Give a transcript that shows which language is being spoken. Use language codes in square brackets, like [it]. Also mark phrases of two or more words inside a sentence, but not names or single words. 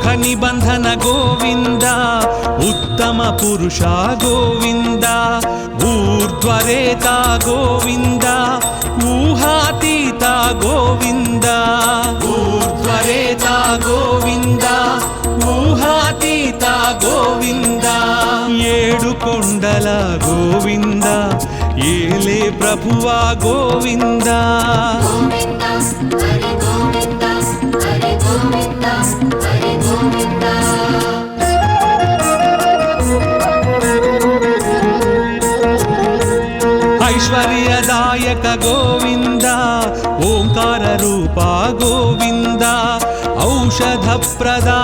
[sa] निबंधन गोविंद उत्तम पुरुष गोविंद ऊर्ध्वरेता गोविंद ऊहातीत गोविंद ऊर्ध्वरेता गोविंद ऊहातीत गोविंद [te] ఏడు కొండల గోవింద ఏలే ప్రభువా గోవింద [sa] गोविन्द हरि गोविन्द हरि गोविन्द हरि गोविन्द ऐश्वर्यदायक गोविन्द ओङ्काररूपा गोविन्द औषधप्रदा